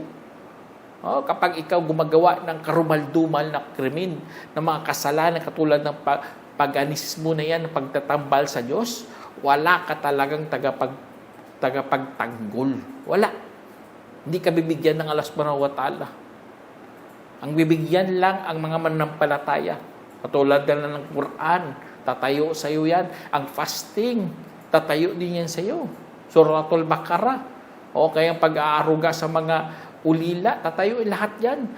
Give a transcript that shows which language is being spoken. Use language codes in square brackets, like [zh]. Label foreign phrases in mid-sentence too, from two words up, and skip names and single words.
[tl] Kapag ikaw gumagawa ng karumal-dumal na krimen, ng mga kasalanan katulad ng paganismo na yan, pagtatambal sa Diyos, wala ka talagang tagapagtanggol. Wala. Hindi ka bibigyan ng Allah [ar] سبحانه وتعالى. [tl] Ang bibigyan lang ang mga manampalataya. Katulad na ng Quran, tatayo sa iyo yan. Ang fasting, tatayo din yan sa iyo. Suratul Baqarah. O kayang pag-aaruga sa mga ulila, tatayo lahat yan.